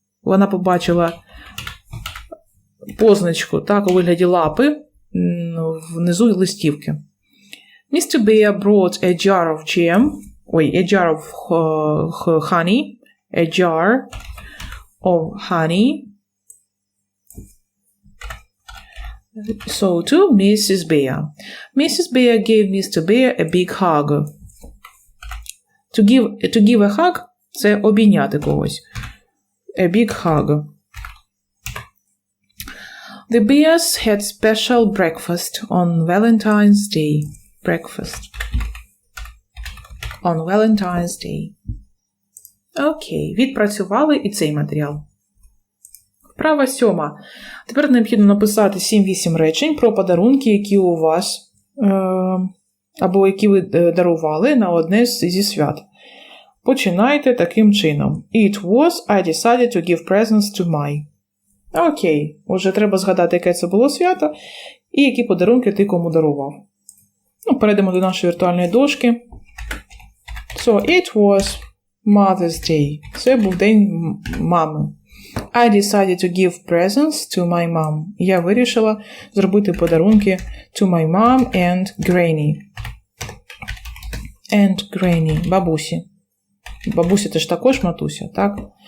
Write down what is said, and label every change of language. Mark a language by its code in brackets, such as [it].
[uk] Вона побачила позначку, так, у вигляді лапи внизу листівки. [en] Mr. Bear brought a jar of jam, a jar of honey, a jar of honey. So to Mrs. Bear. Mrs. Bear gave Mr. Bear a big hug. To give a hug – [uk] це обійняти когось. [en] A big hug. The bears had special breakfast on Valentine's Day. Breakfast. On Valentine's Day. [uk] Окей, відпрацювали і цей матеріал. Вправа 7. Тепер необхідно написати 7-8 речень про подарунки, які у вас, або які ви дарували на одне зі свят. Починайте таким чином. [en] It was, I decided to give presents to my. [uk] Окей, отже, треба згадати, яке це було свято, і які подарунки ти кому дарував. Перейдемо до нашої віртуальної дошки. [en] So, it was Mother's Day. [uk] Це був день мами. [en] I decided to give presents to my mom. [uk] Я вирішила зробити подарунки [en] to my mom and granny. And granny. Бабусі. [uk] Бабусі це ж також матуся, так?